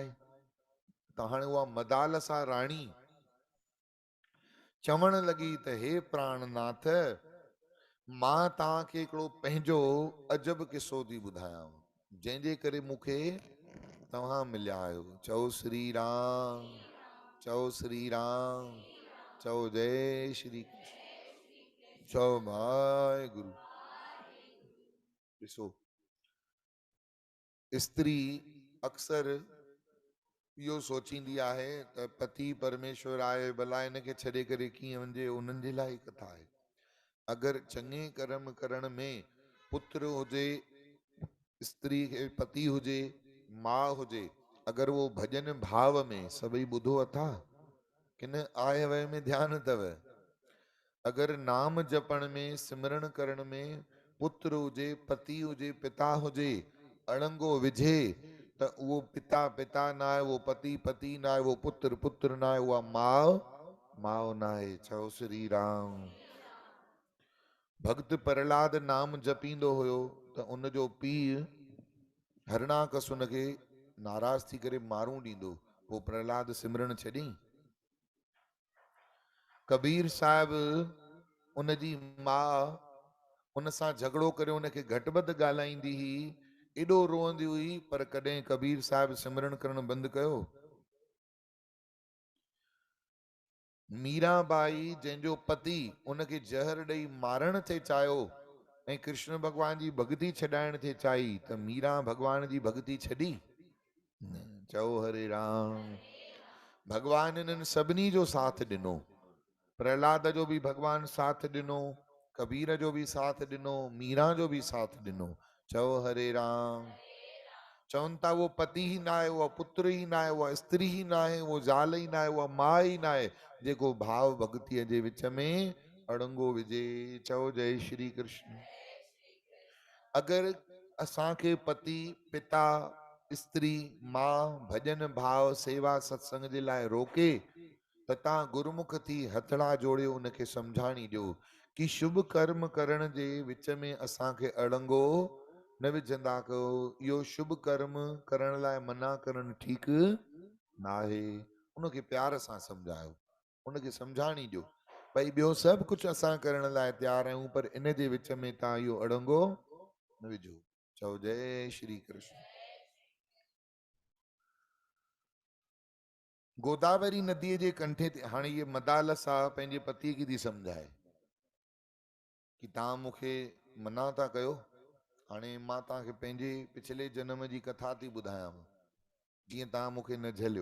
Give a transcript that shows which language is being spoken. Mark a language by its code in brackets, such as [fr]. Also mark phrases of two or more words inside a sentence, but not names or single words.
[sd] त हाणे उहा मदालसा राणी चवण लॻी त हे प्राणनाथ, मां तव्हांखे हिकिड़ो पंहिंजो अजब किस्सो थी ॿुधायांव, जंहिंजे करे मूंखे तव्हां मिलिया आहियो। चओ श्री राम, चओ श्री राम, चओ जय श्री कृष्ण, चओ वाहेगुरु। ॾिसो, स्त्री अक्सर इहो सोचींदी आहे त पति परमेश्वर आहे, भला इनखे छॾे करे कीअं वञे, उन्हनि जे लाइ कथा आहे। अगरि चङे कर्म करण में पुत्र हुजे, स्त्री खे पति हुजे, माउ हुजे, अगरि वो भॼन भाव में सभई ॿुधो अथा किन आए वए में ध्यानु अथव, अगरि नाम जपण में सिमरण करण में पुत्र हुजे, पति हुजे, पिता हुजे, अड़ंगो विझे त उहो पिता पिता न आहे, वो पति पति न आहे, वो पुत्र पुत्र न आहे, उहा माउ माउ न आहे। चओ श्री राम। भक्त प्रहलाद नाम जपींदो हुयो त उनजो पीउ हरणाकस उनखे नाराज थी करे मारूं ॾींदो। पोइ प्रहलाद सिमरण छॾी कबीर साहिब उन जी मां उन सां झगड़ो करे उनखे घटि वधि ॻाल्हाईंदी हुई, एॾो रोअंदी हुई, पर कॾहिं कबीर साहिब सिमरन करणु बंदि कयो? मीराबाई जंहिंजो पति उनखे जहर ॾेई मारण थे चाहियो ऐं कृष्ण भॻवान जी भॻती छॾाइण थे चाही, त मीरा भॻवान जी भॻती छॾी? न। चओ हरे राम। भॻवान इन्हनि सभिनी जो साथ ॾिनो, प्रहलाद जो बि भॻवान साथ ॾिनो, कबीर जो बि साथ ॾिनो, मीरा जो बि साथ ॾिनो। चओ हरे राम। चवनि था वो पति ही ना आहे, वो पुत्र ही ना आहे, वो स्त्री ही ना आहे, वो ज़ाल ही ना आहे, वो मां ही ना आहे, जेको भाव भक्तीअ जे विच में अड़ंगो विझे। चओ जय श्री कृष्ण। अगर असांखे पति पिता स्त्री मां भजन भाव सेवा सत्संग जे लाइ रोके, त तव्हां गुरुमुख थी हथड़ा जोड़ियो उनखे सम्झाणी ॾियो कि शुभ कर्म करण जे विच में असांखे अड़ंगो न विझंदा कयो। इहो शुभ कर्म करण लाइ मना करणु ठीकु न आहे। उनखे प्यार सां सम्झायो, उनखे सम्झाणी ॾियो भई ॿियो सभु कुझु असां करण लाइ तयारु आहियूं, पर इन जे विच में तव्हां इहो अड़ंगो न विझो। चओ जय श्री कृष्ण। गोदावरी नदीअ जे कंठे ते हाणे ये मदालस आहे, पंहिंजे पतीअ खे थी सम्झाए कि तव्हां मूंखे मना था कयो, हाणे मां तव्हांखे पंहिंजे पिछले जन्म जी कथा थी ॿुधायांव जीअं तव्हां मूंखे न झलियो।